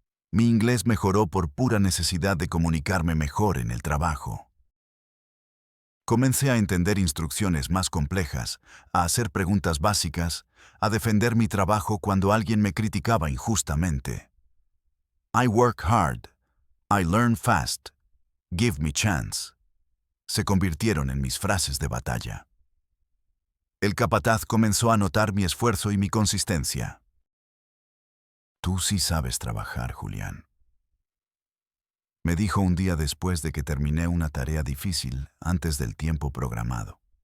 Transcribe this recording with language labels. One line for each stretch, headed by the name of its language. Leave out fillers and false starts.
Spanish: Mi inglés mejoró por pura necesidad de comunicarme mejor en el trabajo. Comencé a entender instrucciones más complejas, a hacer preguntas básicas, a defender mi trabajo cuando alguien me criticaba injustamente.
English: I work hard, I learn fast, give me chance.
Spanish: Se convirtieron en mis frases de batalla. El capataz comenzó a notar mi esfuerzo y mi consistencia. Tú sí sabes trabajar, Julián, me dijo un día después de que terminé una tarea difícil antes del tiempo programado.